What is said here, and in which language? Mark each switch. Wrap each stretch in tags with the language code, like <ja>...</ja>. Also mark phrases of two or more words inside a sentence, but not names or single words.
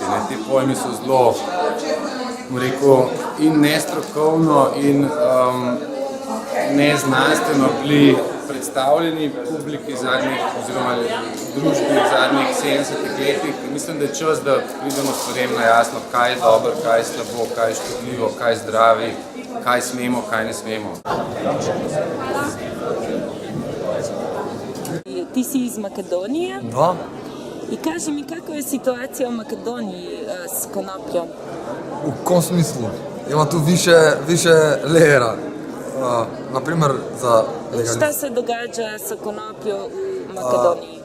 <sl>Te pojmi so zelo, rekel, in nestrokovno in neznanstveno bili predstavljeni publiki zadnjih oziroma družbi v zadnjih 70 letih. Mislim, da je čas, da pridemo stvarem na jasno, kaj je dobro, kaj je slabo, kaj je škodljivo, kaj je zdravi, kaj smemo, kaj ne smemo.</sl> <sr>Ti si iz Makedonije. Da. I kaži mi, kako je situacija u Makedoniji s konopljom? U kom smislu? Ima tu više lejera. Naprimer za legalizaciju. Šta se događa sa konopljom u Makedoniji?</sr>